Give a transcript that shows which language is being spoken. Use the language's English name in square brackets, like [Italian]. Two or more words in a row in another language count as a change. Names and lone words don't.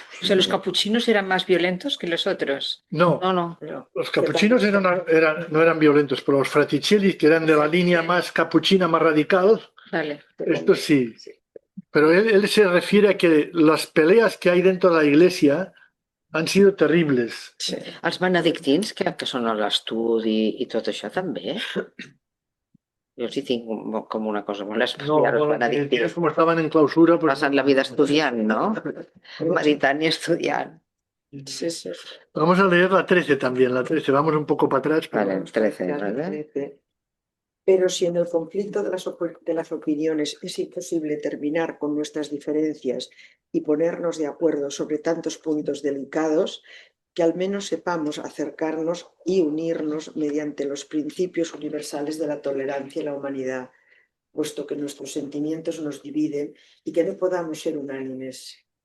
[Spanish] O sea, los capuchinos eran más violentos que los otros. No, No. los capuchinos no eran violentos, pero los Fraticelli, que eran de la línea más capuchina, más radical, Vale. esto sí. Pero él se refiere a que las peleas que hay dentro de la iglesia han sido terribles. [Catalan] Els benedictins, que són a l'estudi i tot això també. Jo sí tinc com una cosa molt No, especial als [Spanish] bueno, [Catalan] benedictins. [Spanish] como estaban en clausura, pues [Catalan] Passen la vida estudiant, no? Meditant i estudiant. [Spanish] Sí, sí. vamos a leer la 13 también, la 13. Vamos un poco para atrás. Pero... Vale, 13, ¿vale? Pero si en el conflicto de las opiniones es imposible terminar con nuestras diferencias y ponernos de acuerdo sobre tantos puntos delicados, que al menos sepamos acercarnos y unirnos mediante los principios universales de la tolerancia y la humanidad, puesto que nuestros sentimientos nos dividen y que no podemos ser unánimes.